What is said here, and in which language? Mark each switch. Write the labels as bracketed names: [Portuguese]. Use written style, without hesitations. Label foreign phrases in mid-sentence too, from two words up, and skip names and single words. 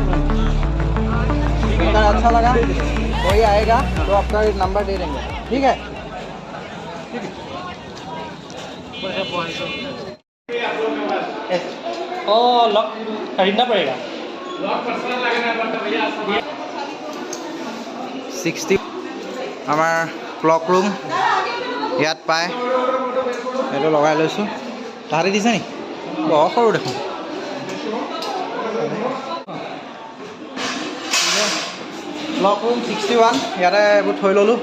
[Hindi] अगर अच्छा लगा कोई आएगा तो आपका नंबर दे देंगे, ठीक है? लॉक खरीदना पड़ेगा। [Assamese] 60 আমাৰ ক্লক ৰুম ইয়াত পায়। এইটো লগাই লৈছোঁ। তাহাঁতি দিছে নি? বৰ সৰু দেখোন। ক্লক ৰুম 61, ইয়াতে এইবোৰ থৈ ল'লোঁ।